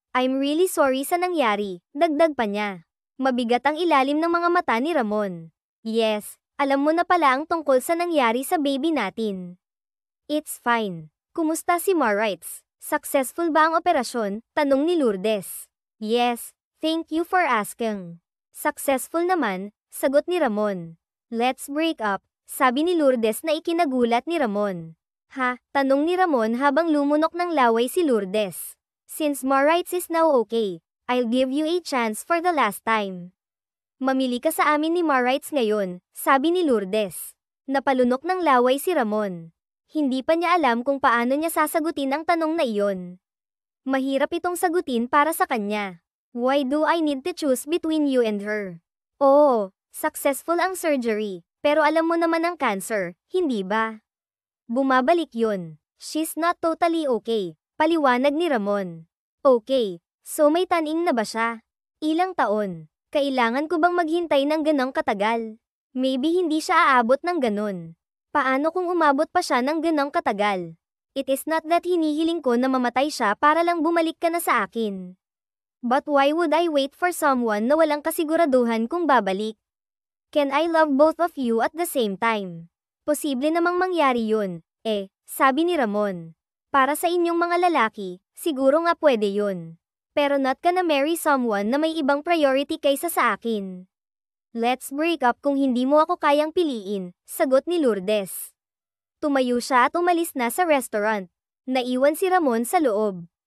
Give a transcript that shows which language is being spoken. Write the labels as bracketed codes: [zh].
[en] I'm really sorry [tl] sa nangyari, dagdag pa niya. Mabigat ang ilalim ng mga mata ni Ramon. Yes, alam mo na pala ang tungkol sa nangyari sa baby natin. [en] It's fine. [tl] Kumusta si Maurice? Successful ba ang operasyon? Tanong ni Lourdes. [en] Yes, thank you for asking. [tl] Successful naman, sagot ni Ramon. [en] Let's break up, [tl] sabi ni Lourdes na ikinagulat ni Ramon. Ha? Tanong ni Ramon habang lumunok ng laway si Lourdes. [en] Since Maurice is now okay, I'll give you a chance for the last time. [tl] Mamili ka sa amin ni Maurice ngayon, sabi ni Lourdes. Napalunok ng laway si Ramon. Hindi pa niya alam kung paano niya sasagutin ang tanong na iyon. Mahirap itong sagutin para sa kanya. [en] Why do I need to choose between you and her? [tl] Oo, successful ang surgery, pero alam mo naman ang cancer, hindi ba? Bumabalik yun. [en] She's not totally okay, [tl] paliwanag ni Ramon. Okay, so may taning na ba siya? Ilang taon? Kailangan ko bang maghintay ng ganong katagal? Maybe hindi siya aabot ng ganon. Paano kung umabot pa siya ng ganong katagal? [en] It is not that [tl] hinihiling ko na mamatay siya para lang bumalik ka na sa akin. [en] But why would I wait for someone [tl] na walang kasiguraduhan kung babalik? [en] Can I love both of you at the same time? [tl] Posible namang mangyari yun, sabi ni Ramon. Para sa inyong mga lalaki, siguro nga pwede yun. Pero not ka na marry someone na may ibang priority kaysa sa akin. [en] Let's break up [tl] kung hindi mo ako kayang piliin, sagot ni Lourdes. Tumayo siya at umalis na sa restaurant. Naiwan si Ramon sa loob.